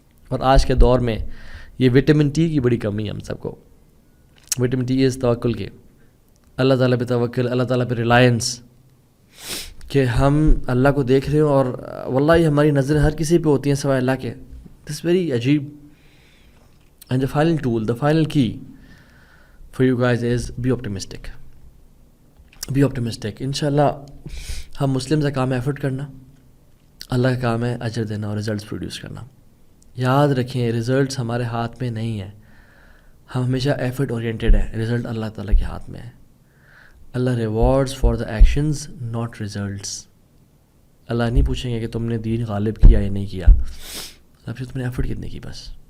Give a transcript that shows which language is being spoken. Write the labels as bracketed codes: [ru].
[ur] اور آج کے دور میں یہ وٹامن ٹی کی بڑی کمی ہے ہم سب کو. وٹامن ٹی از توکل کے، اللہ تعالیٰ پہ توکل، اللہ تعالیٰ پہ ریلائنس، کہ ہم اللہ کو دیکھ رہے ہوں اور واللہ ہماری نظریں ہر کسی پہ ہوتی ہیں سوائے اللہ کے. [en] This very عجیب. And the final tool, the final key for you guys is be optimistic. Be optimistic. [ur] انشاءاللہ ہم مسلم کا کام ہے ایفرٹ کرنا, اللہ کا کام ہے اجر دینا اور رزلٹس پروڈیوس کرنا. یاد رکھیں رزلٹس ہمارے ہاتھ میں نہیں ہیں, ہم ہمیشہ ایفرٹ اورینٹیڈ ہیں, رزلٹ اللہ تعالیٰ کے ہاتھ میں ہے. [en] اللہ rewards for the actions not results. [ur] اللہ نہیں پوچھیں گے کہ تم نے دین غالب کیا یا نہیں کیا, اب سے تم نے ایفرٹ کتنے کی بس.